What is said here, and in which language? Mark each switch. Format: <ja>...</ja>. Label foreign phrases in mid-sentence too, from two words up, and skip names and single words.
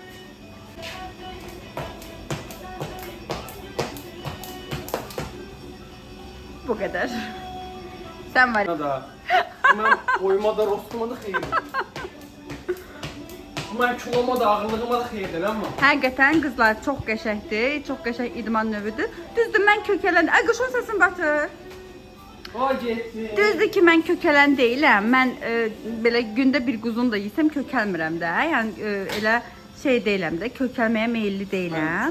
<tr>Bu kadar. Sen var. Da. Ben oymada rostuma da xeyirdir. Ben kiloma da ağırlığıma da xeyirdir ama.</tr> <az>Həqiqətən qızlar çox qəşəngdir. Çox qəşəng idman növüdür. Düzdür, mən kökələn... Ay, quşun səsin batır. O getdi. Düzdür ki, mən kökələn deyiləm. Mən belə gündə bir quzun da yesəm kökəlmirəm də. Yəni elə şey deyiləm də, kökəlməyə meyilli deyiləm.</az>